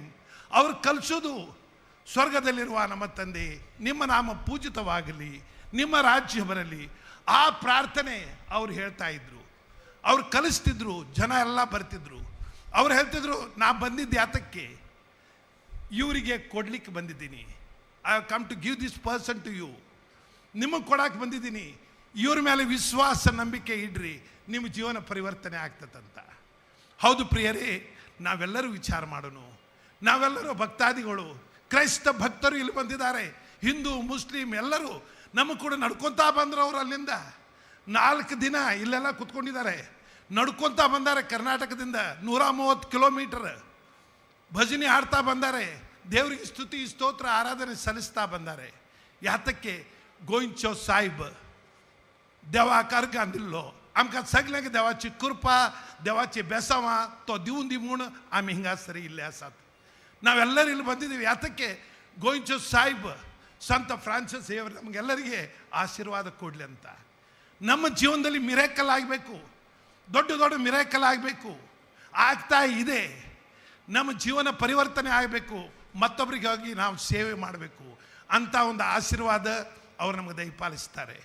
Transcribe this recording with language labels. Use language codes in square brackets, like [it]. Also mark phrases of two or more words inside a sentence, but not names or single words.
[kn] ಅವ್ರು ಕಲಿಸೋದು, ಸ್ವರ್ಗದಲ್ಲಿರುವ ನಮ್ಮ ತಂದೆ ನಿಮ್ಮ ನಾಮ ಪೂಜಿತವಾಗಲಿ, ನಿಮ್ಮ ರಾಜ್ಯ ಬರಲಿ. ಆ ಪ್ರಾರ್ಥನೆ ಅವ್ರು ಹೇಳ್ತಾ ಇದ್ರು, ಅವ್ರು ಕಲಿಸ್ತಿದ್ರು. ಜನ ಎಲ್ಲ ಬರ್ತಿದ್ರು. ಅವ್ರು ಹೇಳ್ತಿದ್ರು, ನಾ ಬಂದಿದ್ದು ಯಾತಕ್ಕೆ? ಇವರಿಗೆ ಕೊಡ್ಲಿಕ್ಕೆ ಬಂದಿದ್ದೀನಿ. [en] I have come to give this person to you. [kn] ನಿಮಗೆ ಕೊಡಕ್ಕೆ ಬಂದಿದ್ದೀನಿ. ಇವ್ರ ಮೇಲೆ ವಿಶ್ವಾಸ, ನಂಬಿಕೆ ಇಡ್ರಿ, ನಿಮ್ಮ ಜೀವನ ಪರಿವರ್ತನೆ ಆಗ್ತದಂತ. ಹೌದು ಪ್ರಿಯರೇ, ನಾವೆಲ್ಲರೂ ವಿಚಾರ ಮಾಡೋಣ. ನಾವೆಲ್ಲರೂ ಭಕ್ತಾದಿಗಳು, ಕ್ರೈಸ್ತ ಭಕ್ತರು ಇಲ್ಲಿ ಬಂದಿದ್ದಾರೆ, ಹಿಂದೂ ಮುಸ್ಲಿಂ ಎಲ್ಲರೂ ನಮ್ಮ ಕೂಡ ನಡ್ಕೊತಾ ಬಂದರು. ಅವರು ಅಲ್ಲಿಂದ 4 ದಿನ ಇಲ್ಲೆಲ್ಲ ಕುತ್ಕೊಂಡಿದ್ದಾರೆ, ನಡ್ಕೊತಾ ಬಂದಾರೆ. ಕರ್ನಾಟಕದಿಂದ 130 ಕಿಲೋಮೀಟರ್ ಭಜನೆ ಹಾಡ್ತಾ ಬಂದಾರೆ, ದೇವರಿಗೆ ಸ್ತುತಿ ಸ್ತೋತ್ರ ಆರಾಧನೆ ಸಲ್ಲಿಸ್ತಾ ಬಂದಾರೆ. ಯಾತಕ್ಕೆ? [kok] गोइंचो साहेब देवा कर्ग दिल्लो आमकां सगळ्यांक देवाची कृपा देवाची बेसावा तो दिवन दी म्हूण आमी हिंगासर इल्ले आसात. [kn] नावेल्लರೂ ಇಲ್ಲಿ ಬಂದಿದ್ದೀವಿ. ಯಾತಕ್ಕೆ? ಗೋಯಿಂಚೋ ಸಾಹಿಬ್ ಸಂತ ಫ್ರಾನ್ಸಿಸ್ ಸೇವರ್ ನಮಗೆಲ್ಲರಿಗೆ ಆಶೀರ್ವಾದ ಕೊಡಲಿ ಅಂತ. ನಮ್ಮ ಜೀವನದಲ್ಲಿ ಮಿರಾಕಲ್ ಆಗಬೇಕು, ದೊಡ್ಡ ದೊಡ್ಡ ಮಿರಾಕಲ್ ಆಗಬೇಕು, ಆಗ್ತಾ ಇದೆ. ನಮ್ಮ ಜೀವನ ಪರಿವರ್ತನೆ ಆಗಬೇಕು, ಮತ್ತೊಬ್ಬರಿಗಾಗಿ ನಾವು ಸೇವೆ ಮಾಡಬೇಕು ಅಂತ ಒಂದು ಆಶೀರ್ವಾದ ಅವರು ನಮಗೆ ದಯಪಾಲಿಸ್ತಾರೆ.